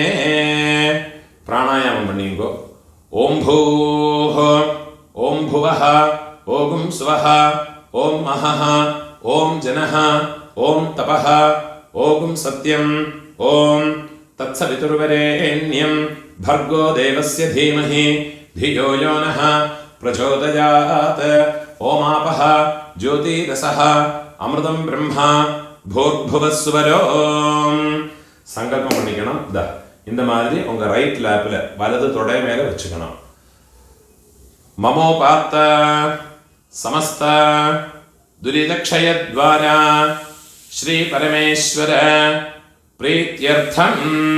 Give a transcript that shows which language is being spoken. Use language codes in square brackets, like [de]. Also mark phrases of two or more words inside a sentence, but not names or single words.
[ta] பிராணாயாமம் பண்ணிங்கோ. [sa] ओम् भूः ओम् भुवः ओम् सुवः ओम् महः ओम् जनः ओम् तपः ओम् सत्यम् ओम् तत्सवितुर्वरेण्यम् भर्गो देवस्य धीमहि धियो यो नः प्रचोदयात्. ओमापः ज्योतिरसः अमृतं ब्रह्मा भूर्भुवस्वरो. [ta] சங்கல்பம் பண்ணிக்கணும். இந்த மாதிரி உங்க [en] right lapil [ta] வலது தொடை மேல வச்சுக்கணும். [sa] ममोपात्त समस्त दुरितक्षयद्वारा श्री परमेश्वर प्रीत्यर्थम्